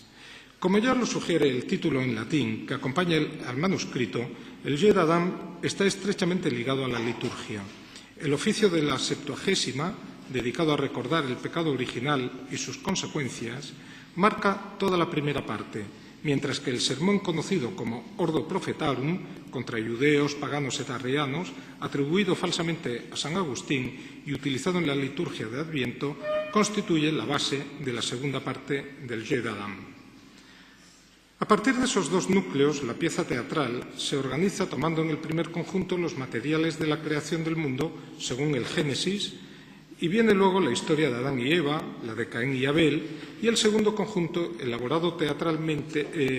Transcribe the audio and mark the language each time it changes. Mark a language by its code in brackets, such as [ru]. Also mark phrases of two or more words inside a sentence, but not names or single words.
[es] Como ya lo sugiere el título en latín que acompaña al manuscrito, el Jeu d'Adam está estrechamente ligado a la liturgia. El oficio de la Septuagésima, dedicado a recordar el pecado original y sus consecuencias, marca toda la primera parte, mientras que el sermón conocido como Ordo Prophetarum, contra judeos, paganos et arrianos, atribuido falsamente a San Agustín y utilizado en la liturgia de Adviento, constituye la base de la segunda parte del Jeu d'Adam. A partir de esos dos núcleos, la pieza teatral se organiza tomando en el primer conjunto los materiales de la creación del mundo según el Génesis, y viene luego la historia de Adán y Eva, la de Caín y Abel, y el segundo conjunto elabora teatralmente